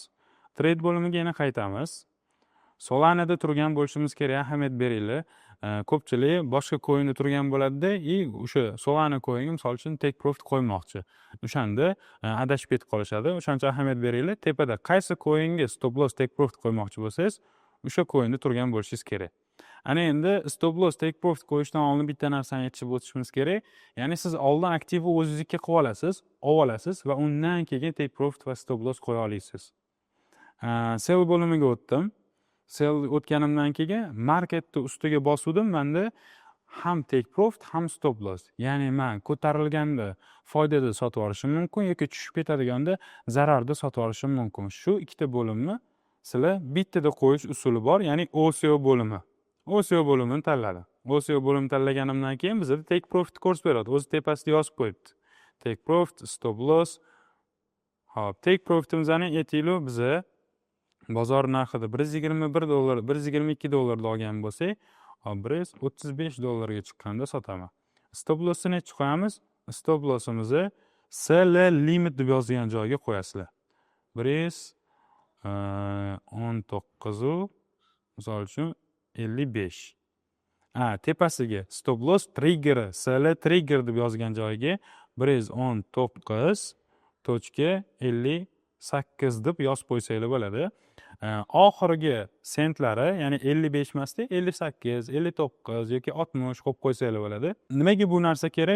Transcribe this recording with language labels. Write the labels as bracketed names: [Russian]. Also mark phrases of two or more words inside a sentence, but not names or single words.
[Uzbek] Trade bo'limiga yana qaytamiz. Solanada turgan bo'lishimiz kerak, ahamiyat beringlar. Ko'pchilik boshqa coinda turgan bo'ladi-da, o'sha Solana coinga misol uchun [English] take profit [Uzbek] qo'ymoqchi. O'shanda adashib ketib qolishadi. O'shancha ahamiyat beringlar. Tepada qaysi coinga [English] stop loss take profit [Uzbek] qo'ymoqchi bo'lsangiz, o'sha coinda turgan bo'lishingiz kerak. Ana endi [English] stop loss take profit [Uzbek] qo'yishdan oldin bitta narsani aytib o'tishimiz kerak. Ya'ni siz oldin aktivni o'zingizga qilib olasiz va undan keyin [English] take profit [Uzbek] va [English] stop loss [Uzbek] qo'ya olasiz. Sell bo'limiga o'tdim. Sell o'tganimdan keyin marketni ustiga bosuvdim. Menda ham [English] take profit [Uzbek] ham [English] stop loss. [Uzbek] Ya'ni men ko'tarilganda foydada sotib olishim mumkin yoki tushib ketadiganda zararda sotib olishim mumkin. Shu ikkita bo'limni sizlar bittada qo'yish usuli bor, ya'ni OCO bo'limi. OCO bo'limini tanladim. OCO bo'limini tanlaganimdan keyin bizda [English] take profit [Uzbek] ko'rsatib beradi. O'zi tepasida yozib qo'yibdi. [English] Take profit, stop loss. [Uzbek] Hop, [English] take profitimizni [Uzbek] aytaylik, biza bozor narxida $121, $122 olgan bo'lsak, $135 chiqqanda sotaman. [English] Stop lossni [Uzbek] necha qo'yamiz? [English] Stop lossimizni SL limit [Uzbek] deb yozilgan joyga qo'yasizlar. 119, misol uchun 55. Tepasiga [English] stop loss trigger, SL trigger [Uzbek] deb yozgan joyiga 119.58 deb yozib qo'ysanglar bo'ladi. Oxirgi sentlari, ya'ni 55 emasda 58, 59 yoki 60 qo'yib qo'ysanglar bo'ladi. Nimaga bu narsa kerak?